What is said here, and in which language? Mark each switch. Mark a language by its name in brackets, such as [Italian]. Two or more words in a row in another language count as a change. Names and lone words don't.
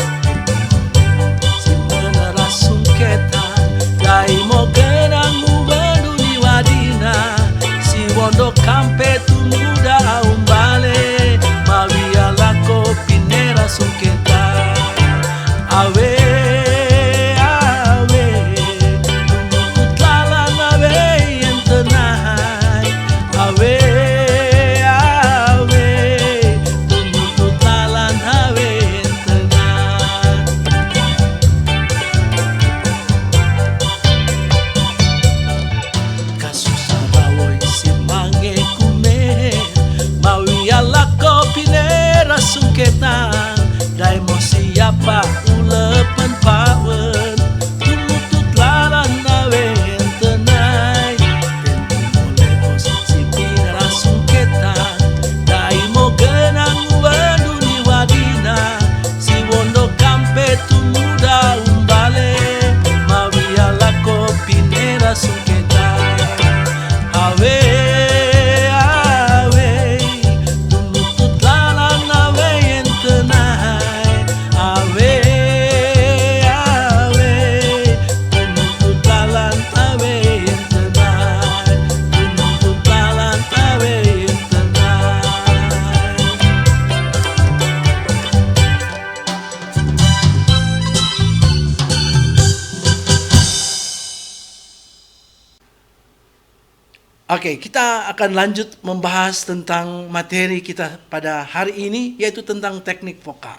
[Tontemboan] Dai mo genang ubenu di wadina, si wondo kampe tu muda umbale, mawia lako pinera sungketa. Awe, awe, tumutut lalan awe yang tenai. Awe, awe, tumutut lalan awe yang tenai. Kasusarawoy si mange kume, mawiala kopi nera sungketan, dai mo siapa ulepen pawen, tumutut lalan awe yang tenai. Tentu boleh os si pinera sungketan, dai mo genang uwendu ni wadina, si wondo kampe tu muda umbale, mawiala kopi nera sungketan. Awe, awe, tumutut lalan awe yang tenai. Awe, awe, tumutut lalan awe yang tenai. Tumutut lalan awe yang tenai. [Indonesian] Oke, kita akan lanjut membahas tentang materi kita pada hari ini, yaitu tentang teknik vokal.